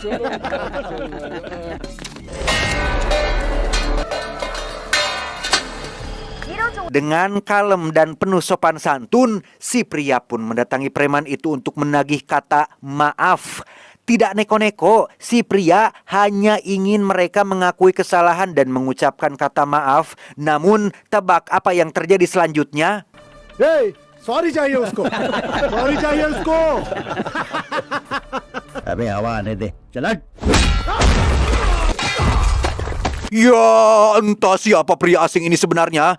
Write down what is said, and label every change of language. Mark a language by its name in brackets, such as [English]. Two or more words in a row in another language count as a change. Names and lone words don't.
[Indonesian] Dengan kalem dan penuh sopan santun, si pria pun mendatangi preman itu untuk menagih kata maaf. Tidak neko-neko, si pria hanya ingin mereka mengakui kesalahan dan mengucapkan kata maaf. Namun, tebak apa yang terjadi selanjutnya? [Hindi] ए, सॉरी चाहिए उसको, सॉरी चाहिए उसको। अबे हवा आने दे, चल हट। [Indonesian] Ya, entah siapa pria asing ini sebenarnya.